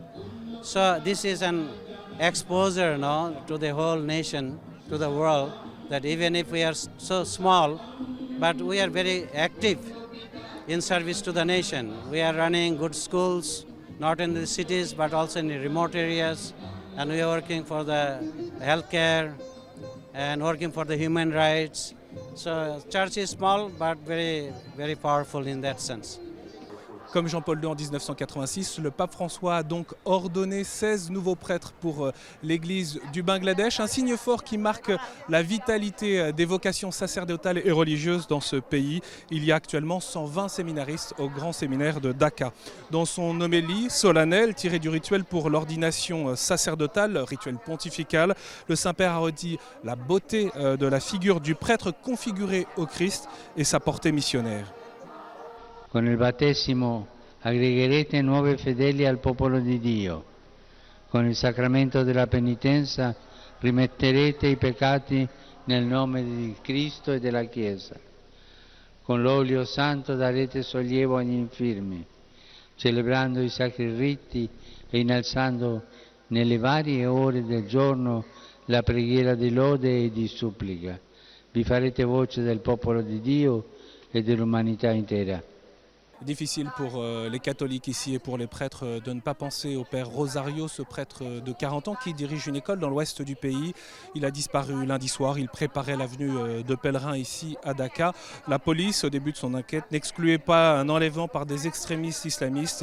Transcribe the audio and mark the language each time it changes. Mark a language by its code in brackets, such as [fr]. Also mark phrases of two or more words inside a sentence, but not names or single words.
[en] So this is an exposure to the whole nation, to the world, that even if we are so small, but we are very active in service to the nation. We are running good schools, not in the cities, but also in the remote areas, and we are working for the healthcare and working for the human rights. So church is small, but very, very powerful in that sense. [fr] Comme Jean-Paul II en 1986, le pape François a donc ordonné 16 nouveaux prêtres pour l'église du Bangladesh, un signe fort qui marque la vitalité des vocations sacerdotales et religieuses dans ce pays. Il y a actuellement 120 séminaristes au grand séminaire de Dhaka. Dans son homélie solennelle tirée du rituel pour l'ordination sacerdotale, rituel pontifical, le Saint-Père a redit la beauté de la figure du prêtre configuré au Christ et sa portée missionnaire. [it] Con il battesimo aggregherete nuovi fedeli al popolo di Dio. Con il sacramento della penitenza rimetterete i peccati nel nome di Cristo e della Chiesa. Con l'olio santo darete sollievo agli infirmi, celebrando i sacri riti e innalzando nelle varie ore del giorno la preghiera di lode e di supplica. Vi farete voce del popolo di Dio e dell'umanità intera. [fr] Difficile pour les catholiques ici et pour les prêtres de ne pas penser au père Rosario, ce prêtre de 40 ans qui dirige une école dans l'ouest du pays. Il a disparu lundi soir, il préparait la venue de pèlerins ici à Dhaka. La police, au début de son enquête, n'excluait pas un enlèvement par des extrémistes islamistes.